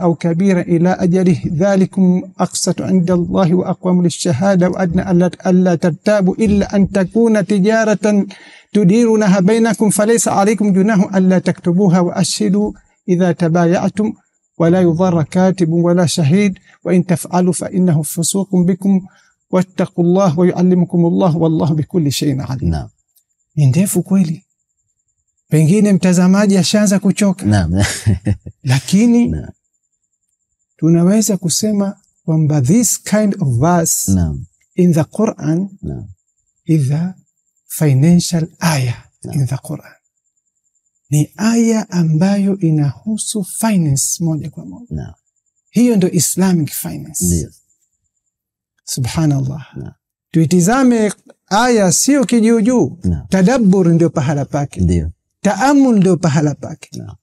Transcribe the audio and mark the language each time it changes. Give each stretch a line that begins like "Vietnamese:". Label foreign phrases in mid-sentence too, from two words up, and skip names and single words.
Arabic: أو كبيرا إلى أجله ذلكم أقسط عند الله وأقوم للشهادة وأدنى ألا ترتابوا إلا أن تكون تجارة تديرونها بينكم فليس عليكم جناح ألا تكتبوها وأشهدوا إذا تبايعتم ولا يضر كاتب ولا شهيد وإن تفعلوا فإنه فسوق بكم واتقوا الله ويعلمكم الله والله بكل شيء عليم. نعم.
Swahili: Ndefu kweli. Pengine mtazamaji ashaanza kuchoka. Lakini tunaweza kusema kwamba
English: this kind of verse in the Quran
Swahili: is a financial ayah in the Quran. Ni aya ambayo inahusu finance moja kwa moja. Hiyo ndio
English: Islamic finance.
Swahili: Subhanallah. Tuitizame aya sio kijuujuu. Tadabbur ndio pahala pake. Taamul ndio pahala pake.